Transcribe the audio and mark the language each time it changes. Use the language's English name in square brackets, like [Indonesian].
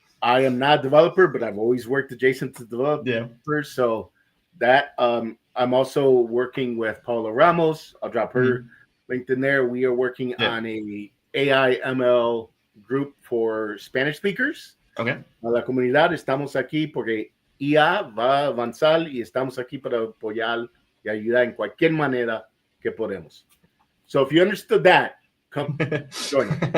[English] I am not a developer, but I've always worked adjacent to developers. So that I'm also working with Paula Ramos. I'll drop her LinkedIn there. We are working on a AI ML group for Spanish speakers. Okay. [Spanish] A la comunidad estamos aquí porque IA va a avanzar y estamos aquí para apoyar y ayudar en cualquier manera que podemos. [English] So if you understood that, come join.